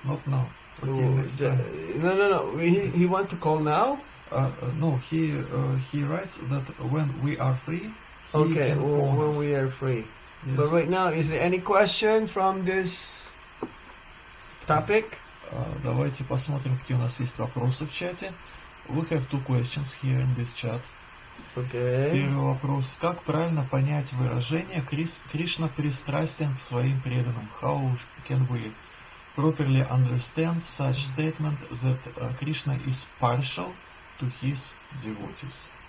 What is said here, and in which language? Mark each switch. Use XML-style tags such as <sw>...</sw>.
<en>Not now. Okay, next time. No. He want to call now? No, he writes that when we are free, he Okay, can phone when us. we are free. Yes. But right now, is there any question from this topic?</en> <ru>Давайте посмотрим, какие у нас есть вопросы в чате.</ru> <en>We have two questions here in this chat. Okay.</en> <ru>Первый вопрос. Как правильно понять выражение «Кришна пристрастен к своим преданным»?</ru> <en>How can we properly understand such statement that Krishna is partial to his devotees?</en>